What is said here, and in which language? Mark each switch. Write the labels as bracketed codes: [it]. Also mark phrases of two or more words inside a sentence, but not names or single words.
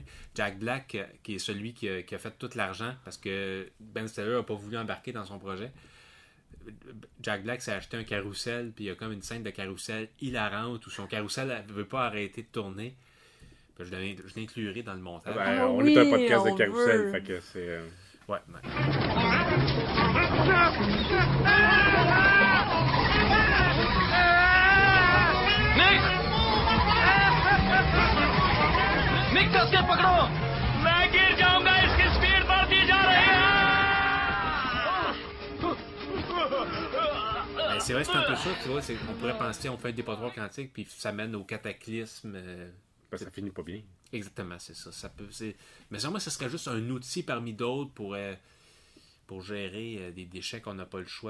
[fr] Jack Black, qui est celui qui a fait tout l'argent parce que Ben Stiller n'a pas voulu embarquer dans son projet. Jack Black s'est acheté un carrousel, puis il y a comme une scène de carrousel hilarante où son carrousel ne veut pas arrêter de tourner. Puis je l'inclurai dans le montage. Ben, Ah on oui, est un podcast on de carrousel, veut. fait que c'est. Ouais. [hi] निक कसके पकड़ो मैं गिर जाऊंगा इसकी स्पीड बढ़ती जा रही है [fr] Ben, c'est vrai, c'est un peu ça. Tu vois, on pourrait penser on fait un dépotoir quantique, puis ça mène au cataclysme. Ben, ça finit pas bien. Exactement, c'est ça. Mais sûrement, ce serait juste un outil parmi d'autres pour gérer des déchets qu'on n'a pas le choix.